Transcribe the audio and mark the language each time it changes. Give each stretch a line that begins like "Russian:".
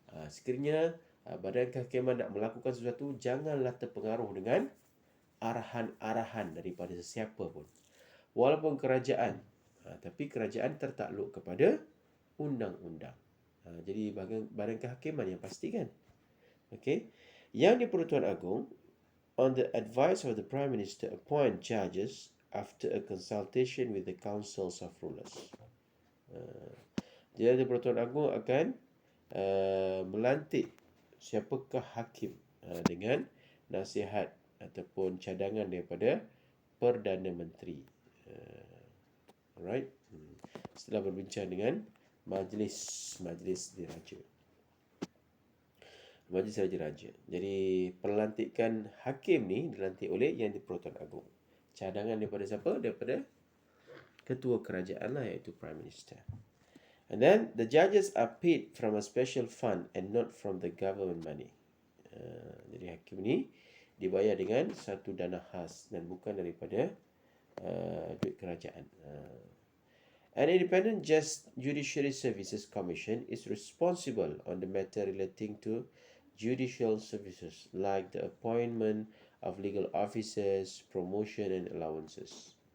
Malay: Sekiranya badan kehakiman nak melakukan sesuatu, janganlah terpengaruh dengan arahan-arahan daripada sesiapa pun. Walaupun kerajaan, tapi kerajaan tertakluk kepada undang-undang. Jadi badan kehakiman yang pastikan. Okey.
English: Yang di-Pertuan Agong, on the advice of the Prime Minister, appoint judges after a consultation with the councils of rulers.
Malay: Jadi Pertuan Agong akan melantik siapakah hakim dengan nasihat ataupun cadangan daripada Perdana Menteri. Alright. Setelah berbincang dengan Majlis Diraja. Majlis Raja-Raja. Jadi pelantikan hakim ni dilantik oleh Yang di-Pertuan Agong. Cadangan daripada siapa? Daripada ketua kerajaan lah, iaitu Prime Minister.
English: And then the judges are paid from a special fund and not from the government money.
Malay: Jadi hakim ni dibayar dengan satu dana khas dan bukan daripada duit kerajaan.
English: An independent Judiciary Services Commission is responsible on the matter relating to judicial services like the appointment of legal officers, promotion and allowances.